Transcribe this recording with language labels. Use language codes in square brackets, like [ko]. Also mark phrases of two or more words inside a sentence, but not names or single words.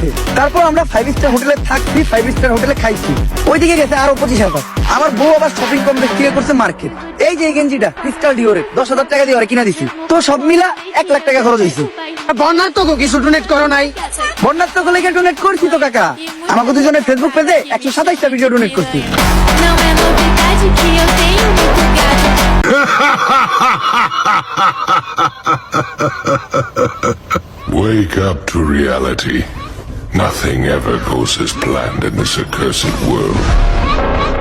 [bn] তারপর আমরা 5 [en] star hotelে [bn] থাকছি, 5 [en] star hotelে [bn] খাইছি, ওই দিকে গেছে আরো 25,000। আমার বউ আবার [en] shopping complex [bn] থেকে করছে মার্কেট। এই যে এই গেঞ্জিটা ক্রিস্টাল ডিওরে 10,000 টাকা দিয়ে ওরে কিনা দিছি, তো সব মিলা 1 লাখ টাকা খরচ হয়েছে। বন্যার তো কিছু ডোনেট করো নাই? বন্যার তো লেগে ডোনেট করছি তো কাকা। আমাকে দুজনের ফেসবুক পেজে 127টা ভিডিও ডোনেট করছি। [pt] Não é novidade que eu tenho muito gado. [en] Wake up to reality. Nothing ever goes as planned in this accursed world.